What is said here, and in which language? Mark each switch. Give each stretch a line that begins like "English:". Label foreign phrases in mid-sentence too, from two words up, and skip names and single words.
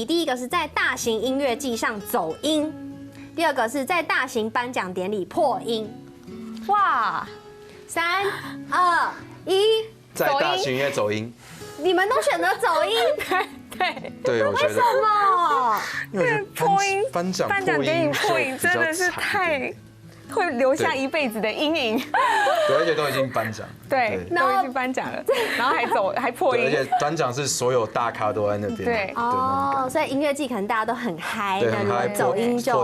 Chinese: 第一個是在大型音樂季上走音，第二個是在大型頒獎典禮破音。哇！3、2、1，在大型音樂走音。你們都選擇走音？對，我覺得。為什麼？因為破音頒獎典禮破音真的是太。 会留下一辈子的阴影。对，而且都已经颁奖，对，都已经颁奖了，然后还破音，而且颁奖是所有大咖都在那边，对，哦，所以音乐季可能大家都很嗨，对，很嗨，走音就